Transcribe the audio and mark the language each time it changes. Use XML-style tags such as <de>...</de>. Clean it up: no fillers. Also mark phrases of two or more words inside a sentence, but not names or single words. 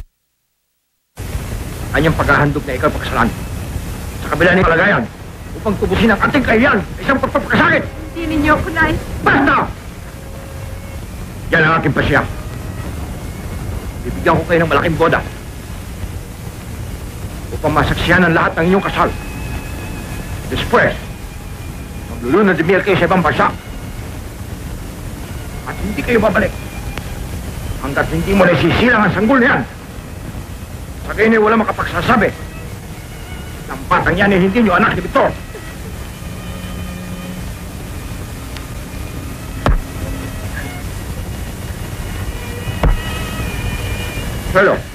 <tl>Kanyang paghahandog na ikaw pagkasalan sa kabila ng kalagayan upang tubusin ang ating kahiyan sa isang pagpapakasakit. Hindi ninyo ako nais. Basta! Yan ang aking pasya. Bibigyan ko kayo ng malaking boda upang masaksihan ang lahat ng inyong kasal. Después, maglulunod</tl> <es>de miel</es> <tl>kayo sa ibang bansa. At hindi kayo babalik hanggat hindi mo naisisilang ang sanggol niyan. Sa gayon ay wala makapagsasabi ng batang yan ay hindi nyo anak ni Victor. Hello.</tl>